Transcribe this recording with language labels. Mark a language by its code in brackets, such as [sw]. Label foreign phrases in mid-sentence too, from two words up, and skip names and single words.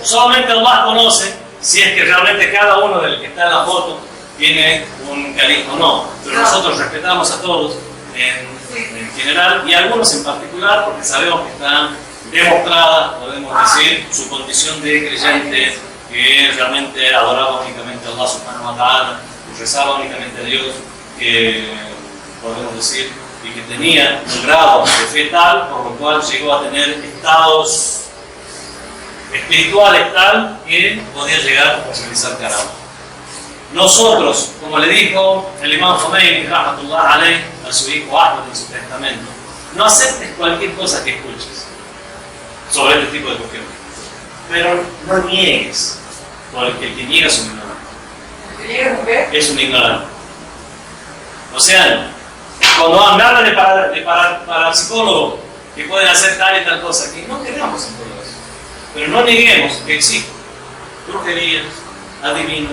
[es] Solamente Allah conoce si es que realmente cada uno del que está en la foto tiene un carisma o no, pero nosotros respetamos a todos en general y a algunos en particular porque sabemos que están demostradas, podemos decir, su condición de creyente, que realmente adoraba únicamente a Allah [ar] سبحانه وتعالى, [es] que rezaba únicamente a Dios, que podemos decir, y que tenía un grado de fe tal, por lo cual llegó a tener estados espirituales tal que podía llegar a realizar karama. Nosotros, como le dijo el imam Khomeini, [ar] رحمة الله عليه, [es] a su hijo Ahmad en su testamento, no aceptes cualquier cosa que escuches sobre este tipo de cuestiones, pero no niegues, porque el que niega es un ignorante. Es un ignorante. O sea, cuando me hablan de parapsicólogos que pueden hacer tal y tal cosa, que no queremos en todo eso, pero no neguemos que existen brujerías, adivinos.